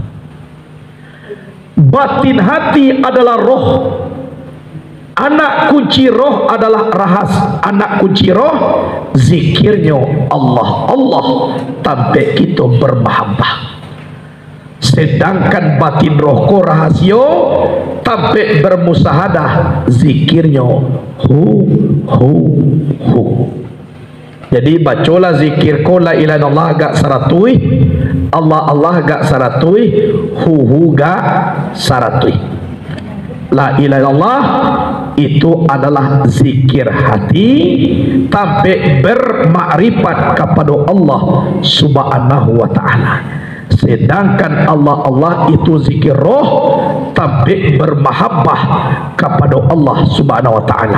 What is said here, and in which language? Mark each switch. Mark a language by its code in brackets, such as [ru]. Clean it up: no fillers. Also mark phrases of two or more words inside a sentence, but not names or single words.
[id] Batin hati adalah roh, anak kunci roh adalah anak kunci roh zikirnya Allah Allah sampai kita bermahabbah. Sedangkan batin rohku rahasia sampai bermusahadah zikirnya hu. [min] Jadi bacola zikir ko [ar] لا إله إلا الله [min] gak saratui, Allah Allah gak saratui, hu gak saratui. [ar] لا إله إلا الله [id] itu adalah zikir hati sampai bermakrifat kepada Allah [ar] سبحانه وتعالى. [id] Sedangkan Allah Allah itu zikir roh sampai bermahabbah kepada Allah [ar] سبحانه وتعالى.